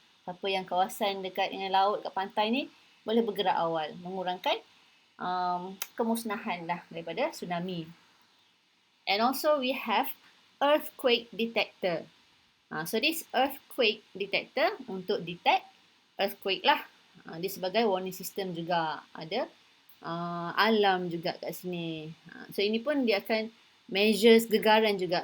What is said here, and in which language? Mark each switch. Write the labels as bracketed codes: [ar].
[ms] Siapa yang kawasan dekat dengan laut, kat pantai ni, boleh bergerak awal, mengurangkan kemusnahan lah daripada tsunami. [en] And also we have earthquake detector. [ms] So this earthquake detector untuk detect earthquake lah. Dia sebagai warning system juga. Ada alarm juga kat sini. So ini pun dia akan measures gegaran juga.